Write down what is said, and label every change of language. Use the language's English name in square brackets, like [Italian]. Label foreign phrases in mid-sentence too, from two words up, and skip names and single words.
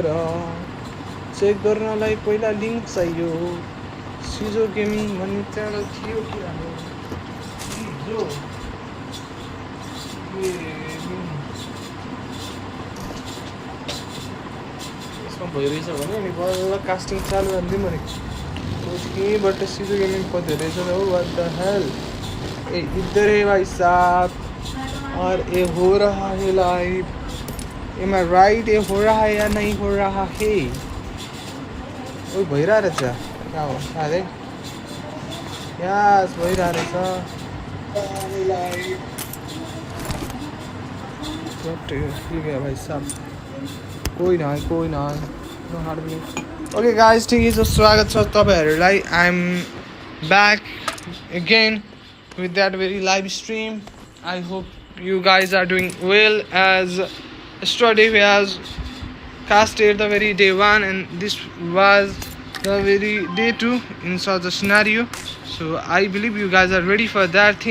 [Nepali] गर्नलाई पहिला लिङ्क चाहियो सिजो गेमिङ भन्ने च्यानल थियो कि हाम्रो यसमा भइरहेछ भने अनि बल्ल कास्टिङ चालु गरिदिउँ भनेको यहीँबाट सिजो गेमिङ पढ्दै रहेछ हो [English] what the hell [Hindi] ए इधर है भाई साहब और ये हो रहा है लाइव [English] am I right [Hindi] ये हो रहा है या नहीं हो रहा है [Nepali] ओ भइरहेको रहेछ क्या हो साह्रै यस भइरहेको रहेछ [Hindi] ठीक है भाई साहब [Nepali] कोही न [English] okay guys [Nepali] ठिकै छ स्वागत छ तपाईँहरूलाई [English] I am back again with that very live stream. I hope you guys are doing well. As yesterday we has casted the very day 1 and this was the very day 2 in such a scenario, so I believe you guys are ready for that thing.